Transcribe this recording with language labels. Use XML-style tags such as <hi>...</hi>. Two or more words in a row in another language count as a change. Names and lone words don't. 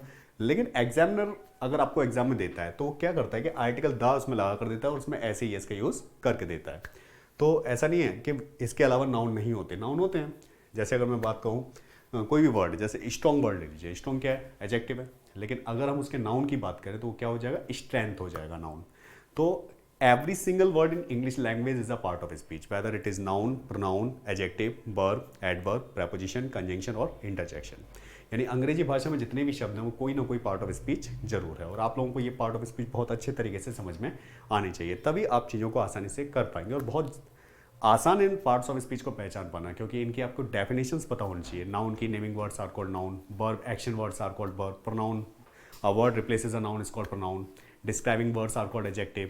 <hi>लेकिन एग्जामिनर अगर आपको एग्जाम में देता है तो वो क्या करता है कि</hi> <en>article the</en> <hi>उसमें लगा कर देता है और उसमें ऐसे ही इसका यूज करके देता है। तो ऐसा नहीं है कि इसके अलावा नाउन नहीं होते, नाउन होते हैं। जैसे अगर मैं बात कहूँ कोई भी वर्ड, जैसे</hi> <en>strong word</en> <hi>ले लीजिए, स्ट्रॉन्ग क्या है, एडजेक्टिव है, लेकिन अगर हम उसके नाउन की बात करें तो वो क्या हो जाएगा, स्ट्रेंथ हो जाएगा नाउन।</hi> <en>तो every single word in English language is a part of speech, whether it is noun, pronoun, adjective, verb, adverb, preposition, conjunction और interjection।</en> <hi>यानी अंग्रेजी भाषा में जितने भी शब्द हैं वो कोई ना कोई</hi> <en>part of speech</en> <hi>जरूर है, और आप लोगों को ये</hi> <en>part of speech</en> <hi>बहुत अच्छे तरीके से समझ में आनी चाहिए, तभी आप चीज़ों को आसानी से कर पाएंगे। और बहुत आसान इन</hi> <en>parts of speech</en> <hi>को पहचान पाना, क्योंकि इनकी आपको डेफिनेशंस पता होनी चाहिए।</hi> <en>noun की naming words are called noun, verb action words are called verb, pronoun a word replaces a noun is called pronoun, describing words are called adjective।</en>